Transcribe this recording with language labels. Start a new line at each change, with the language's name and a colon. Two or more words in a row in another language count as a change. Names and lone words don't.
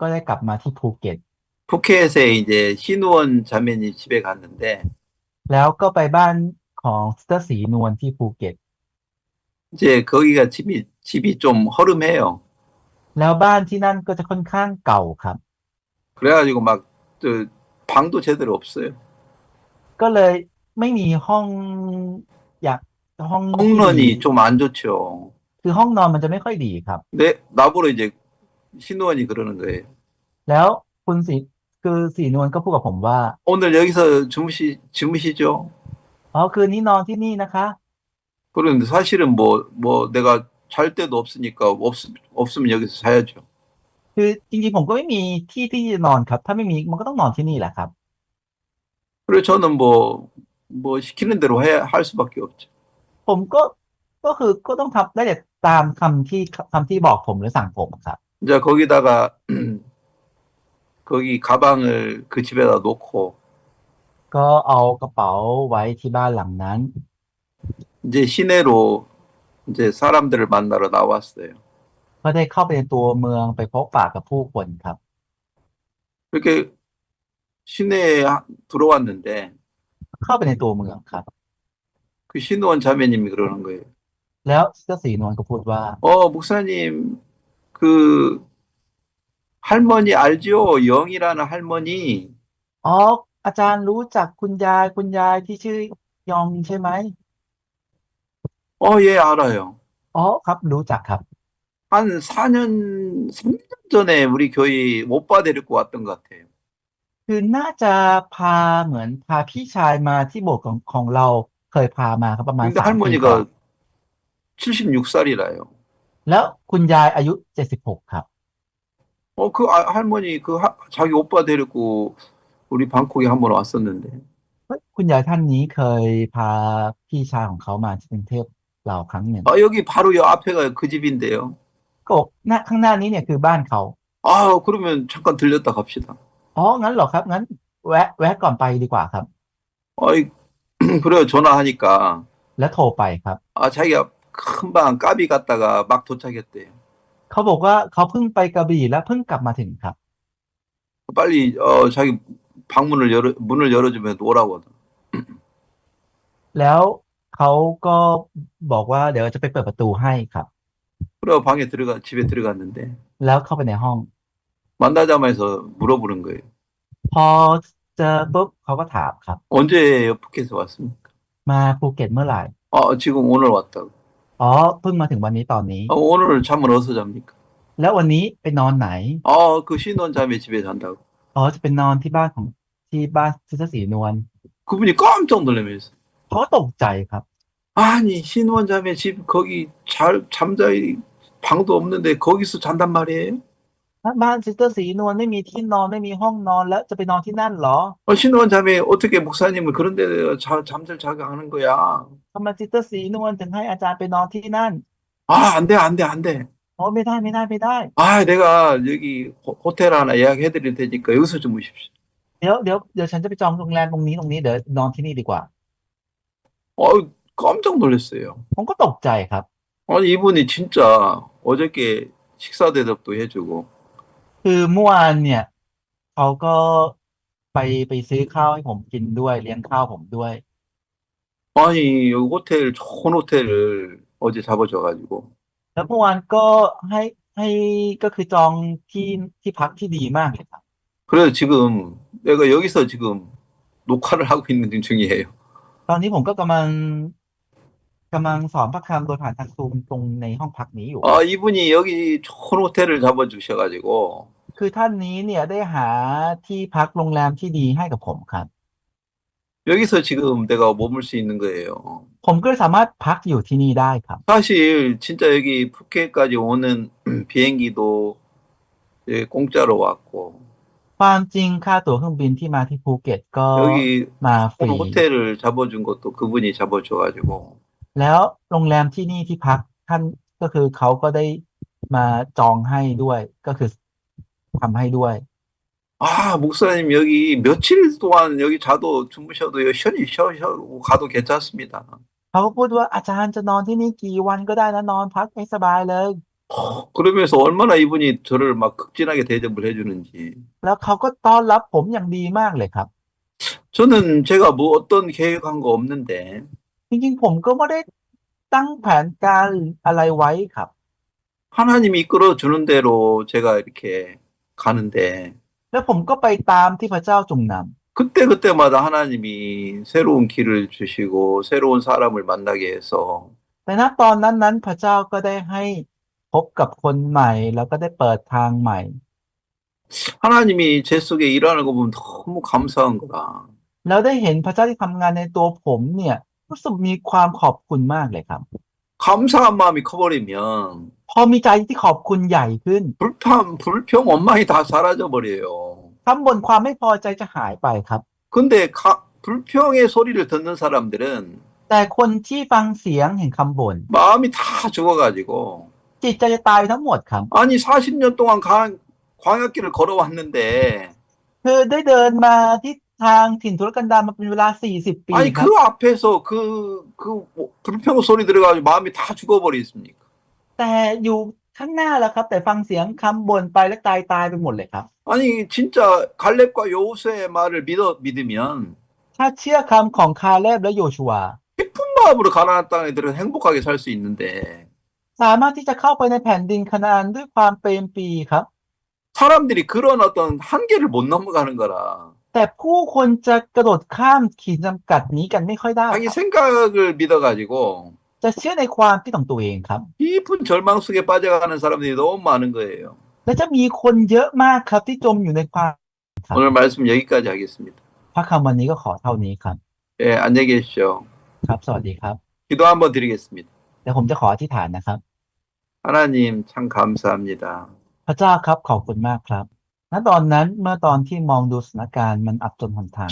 Thai: แล้วก็ได้กลับมาที่ภูเก็ต
Korean: 푸켓에 이제 신우원 자매님 집에 갔는데
Thai: แล้วก็ไปบ้านของซิสเตอร์สีนวลที่ภูเก็ต
Korean: 이제 거기가 집이 좀 허름해요.
Thai: แล้วบ้านที่นั่นก็จะค่อนข้างเก่าครับ
Korean: 그래가지고 막 저 방도 제대로 없어요.
Thai: ก็เลยไม่มีห้องอยากห้องที่ดี
Korean: 홍런이 좀 안 좋죠.
Thai: คือห้องนอนมันจะไม่ค่อยดีครับ
Korean: 나보러 이제 신우원이 그러는 거예요.
Thai: แล้วคุณสีคือสีนวลก็พูดกับผมว่า
Korean: 오늘 여기서 주무시죠?
Thai: อ๋อคืนนี้นอนที่นี่นะคะ
Korean: 그런데 사실은 뭐 내가 잘 데도 없으니까 없으면 여기서 자야죠.
Thai: คือจริงๆผมก็ไม่มีที่ที่จะนอนครับ ถ้าไม่มีมันก็ต้องนอนที่นี่แหละครับ
Korean: 그래서 저는 뭐 시키는 대로 할 수밖에 없죠.
Thai: ผมก็คือก็ต้องทำได้แต่ตามคำที่บอกผมหรือสั่งผมครับ
Korean: 이제 거기다가 거기 가방을 그 집에다 놓고
Thai: ก็เอากระเป๋าไว้ที่บ้านหลังนั้น
Korean: 이제 시내로 이제 사람들을 만나러 나왔어요.
Thai: ก็ได้เข้าไปในตัวเมืองไปพบปะกับผู้คนครับ
Korean: 이렇게 시내에 들어왔는데
Thai: เข้าไปในตัวเมืองครับ
Korean: 그 신우원 자매님이 그러는 거예요.
Thai: แล้วเจ้าสีนวลก็พูดว่า
Korean: 목사님 그 할머니 알죠? 영이라는 할머니.
Thai: อ๋ออาจารย์รู้จักคุณยายที่ชื่อยองใช่ไหม
Korean: 예, 알아요.
Thai: อ๋อครับรู้จักครับ
Korean: 한 3년 전에 우리 교회 오빠 데리고 왔던 것 같아요.
Thai: คือน่าจะเหมือนพาพี่ชายมาที่โบสถ์ของเราเคยพามาครับประมาณ
Korean: 근데
Thai: 3 ปีก่อน
Korean: 할머니가 76살이라요.
Thai: แล้วคุณยายอายุ 76 ครับ
Korean: 그 할머니 자기 오빠 데리고 우리 방콕에 한번 왔었는데.
Thai: เฮ้ยคุณยายท่านนี้เคยพาพี่ชายของเขามาที่กรุงเทพเราครั้งหนึ่ง
Korean: 여기 바로 요 앞에가 그 집인데요.
Thai: ก็บอกข้างหน้านี้เนี่ยคือบ้านเขา
Korean: 그러면 잠깐 들렸다 갑시다.
Thai: อ๋องั้นเหรอครับงั้นแวะก่อนไปดีกว่าครับ
Korean: 아이, 그래요. 전화하니까.
Thai: แล้วโทรไปครับ
Korean: 자기가 금방 까비 갔다가 막 도착했대요.
Thai: เขาบอกว่าเขาเพิ่งไปกระบี่และเพิ่งกลับมาถึงครับ
Korean: 빨리 자기 문을 열어주면 오라고 하더라고요.
Thai: แล้วเขาก็บอกว่าเดี๋ยวจะไปเปิดประตูให้ครับ
Korean: 그래 집에 들어갔는데
Thai: แล้วเข้าไปในห้อง
Korean: 만나자마자 물어보는 거예요.
Thai: พอเจอปุ๊บเขาก็ถามครับ
Korean: 언제 푸켓에 왔습니까?
Thai: มาภูเก็ตเมื่อไหร่
Korean: 지금 오늘 왔다고.
Thai: อ๋อเพิ่งมาถึงวันนี้ตอนนี้
Korean: 오늘 잠을 어디서 잡니까?
Thai: แล้ววันนี้ไปนอนไหน
Korean: 그 신원 자매 집에 잔다고.
Thai: อ๋อจะไปนอนที่บ้านซิสเตอร์สีนวล
Korean: 그분이 깜짝 놀라면서
Thai: เขาก็ตกใจครับ
Korean: 아니 신원 자매 집 거기 잠잘 방도 없는데 거기서 잔단 말이에요?
Thai: บ้านซิสเตอร์สีนวลไม่มีที่นอนไม่มีห้องนอนแล้วจะไปนอนที่นั่นเหรอ
Korean: 신원 자매 어떻게 목사님을 그런 데 잠잘 자게 하는 거야?
Thai: ทำไมซิสเตอร์สีนวลถึงให้อาจารย์ไปนอนที่นั่น
Korean: 안 돼, 안 돼, 안 돼.
Thai: อ๋อไม่ได้
Korean: 내가 여기 호텔 하나 예약해 드릴 테니까 여기서 주무십시오.
Thai: เดี๋ยวฉันจะไปจองโรงแรมตรงนี้เดี๋ยวนอนที่นี่ดีกว่า
Korean: 깜짝 놀랐어요.
Thai: ผมก็ตกใจครับ
Korean: 아니 이분이 진짜 어저께 식사 대접도 해주고
Thai: คือเมื่อวานเนี่ยเขาก็ไปซื้อข้าวให้ผมกินด้วยเลี้ยงข้าวผมด้วย
Korean: 아니 여기 호텔 좋은 호텔을 어제 잡아줘가지고
Thai: แล้วเมื่อวานก็ให้ก็คือจองที่พักที่ดีมากเลยครับ
Korean: 그래서 지금 내가 여기서 지금 녹화를 하고 있는 중이에요.
Thai: ตอนนี้ผมก็กำลังสอนพระคำโดยผ่านทางซูมตรงในห้องพักนี้อยู่
Korean: 이분이 여기 좋은 호텔을 잡아주셔가지고
Thai: คือท่านนี้เนี่ยได้หาที่พักโรงแรมที่ดีให้กับผมครับ
Korean: 여기서 지금 내가 머물 수 있는 거예요.
Thai: ผมก็สามารถพักอยู่ที่นี่ได้ครับ
Korean: 사실 진짜 여기 푸켓까지 오는 비행기도 공짜로 왔고
Thai: ความจริงค่าตั๋วเครื่องบินที่มาที่ภูเก็ตก็
Korean: 여기
Thai: มาฟรี
Korean: 호텔을 잡아준 것도 그분이 잡아줘가지고
Thai: แล้วโรงแรมที่นี่ที่พักท่านก็คือเขาก็ได้มาจองให้ด้วยก็คือทำให้ด้วย
Korean: 목사님 여기 며칠 동안 여기 주무셔도 편히 쉬고 가도 괜찮습니다.
Thai: เขาก็พูดว่าอาจารย์จะนอนที่นี่กี่วันก็ได้นะนอนพักให้สบายเลย
Korean: 그러면서 얼마나 이분이 저를 막 극진하게 대접을 해주는지.
Thai: แล้วเขาก็ต้อนรับผมอย่างดีมากเลยครับ
Korean: 저는 제가 뭐 어떤 계획한 거 없는데,
Thai: จริงๆผมก็ไม่ได้ตั้งแผนการอะไรไว้ครับ
Korean: 하나님이 이끌어 주는 대로 제가 이렇게 가는데,
Thai: แล้วผมก็ไปตามที่พระเจ้าทรงนำ
Korean: 그때그때마다 하나님이 새로운 길을 주시고, 새로운 사람을 만나게 해서,
Thai: แต่ณตอนนั้นๆพระเจ้าก็ได้ให้พบกับคนใหม่แล้วก็ได้เปิดทางใหม่
Korean: 하나님이 제 속에 일하는 거 보면 너무 감사한 거라.
Thai: แล้วได้เห็นพระเจ้าที่ทำงานในตัวผมเนี่ยรู้สึกมีความขอบคุณมากเลยครับ
Korean: 감사한 마음이 커버리면,
Thai: พอมีใจที่ขอบคุณใหญ่ขึ้น
Korean: 불평, 원망이 다 사라져 버려요.
Thai: คำบ่นความไม่พอใจจะหายไปครับ
Korean: 근데 불평의 소리를 듣는 사람들은
Thai: แต่คนที่ฟังเสียงแห่งคำบ่น
Korean: 마음이 다 죽어가지고,
Thai: จิตใจจะตายไปทั้งหมดครับ
Korean: 아니, 40년 동안 광야길을 걸어왔는데,
Thai: คือได้เดินมาที่ทางถิ่นทุรกันดารมาเป็นเวลา40 ปี
Korean: 아니,
Thai: ครับ
Korean: 그 앞에서 불평 소리 들어가지고 마음이 다 죽어버리겠습니까?
Thai: แต่อยู่ข้างหน้าแล้วครับ แต่ฟังเสียงคำบ่นไปแล้วตายไปหมดเลยครับ
Korean: 아니, 진짜 갈렙과 여호수아의 말을 믿으면
Thai: ถ้าเชื่อคำของคาเลบและโยชูวา
Korean: 깊은 마음으로 가나안 땅에들은 행복하게 살 수 있는데,
Thai: สามารถที่จะเข้าไปในแผ่นดินคานาอันด้วยความเปรมปรีครับ
Korean: 사람들이 그런 어떤 한계를 못 넘어가는 거라.
Thai: แต่ผู้คนจะกระโดดข้ามขีดจำกัดนี้กันไม่ค่อยได้
Korean: 자기
Thai: ครับ
Korean: 생각을 믿어가지고
Thai: จะเชื่อในความคิดของตัวเองครับ
Korean: 깊은 절망 속에 빠져가는 사람들이 너무 많은 거예요.
Thai: และจะมีคนเยอะมากครับที่จมอยู่ในความ ครับ
Korean: 오늘 말씀 여기까지 하겠습니다.
Thai: พระคำวันนี้ก็ขอเท่านี้ครับ
Korean: 예, 안녕히 계십시오.
Thai: ครับ สวัสดีครับ
Korean: 기도 한번 드리겠습니다.
Thai: เดี๋ยวผมจะขออธิษฐานนะครับ
Korean: 하나님 참 감사합니다.
Thai: พระเจ้าครับขอบคุณมากครับ ณ ตอนนั้นเมื่อตอนที่มองดูสถานการณ์มันอับจนหนทางมาก